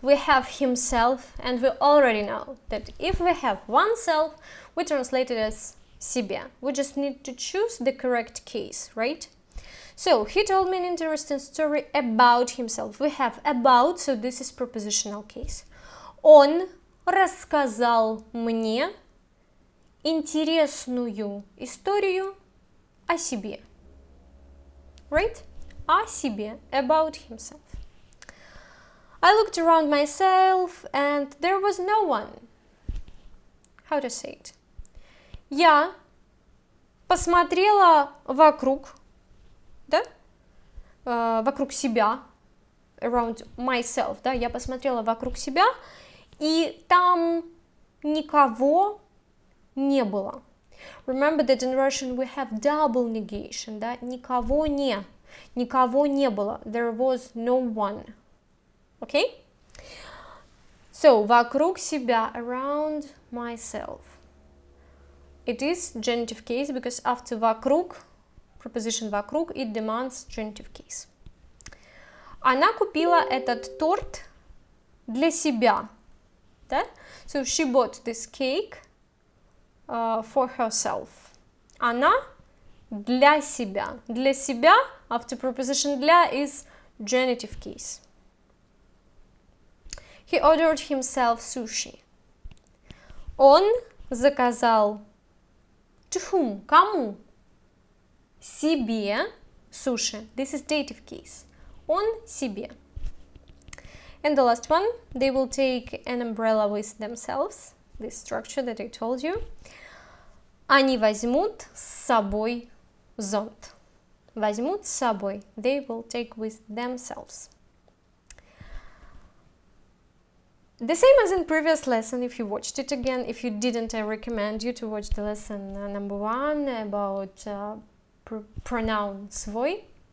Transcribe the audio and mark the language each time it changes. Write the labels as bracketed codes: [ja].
[en] We have himself, and we already know that if we have oneself, we translate it as СЕБЯ. We just need to choose the correct case, right? So, he told me an interesting story about himself. We have about, so this is prepositional case. [ru] Он рассказал мне интересную историю о себе. [en] Right? [ru] О себе, [en] about himself. I looked around myself and there was no one. How to say it? [ru] Я посмотрела вокруг, да? Вокруг себя, [en] around myself, [ru] да? Я посмотрела вокруг себя, и там никого не было. [en] Remember that in Russian we have double negation, да? [ru] Никого не было. [en] There was no one. Okay? So, [ru] вокруг себя, [en] around myself. It is genitive case because after вокруг, preposition вокруг, it demands genitive case. [ru] Она купила этот торт для себя. Да? [en] So, she bought this cake for herself. [ru] Она для себя. Для себя, [en] after preposition для, is genitive case. He ordered himself sushi. [ru] Он заказал [en] to whom? [ru] Кому? Себе sushi. [en] This is dative case. [ru] Он себе. [en] And the last one, they will take an umbrella with themselves. This structure that I told you. [ru] Они возьмут с собой зонт. Возьмут с собой. [en] They will take with themselves. The same as in previous lesson, if you watched it again. If you didn't, I recommend you to watch the lesson number 1 about pronoun свой.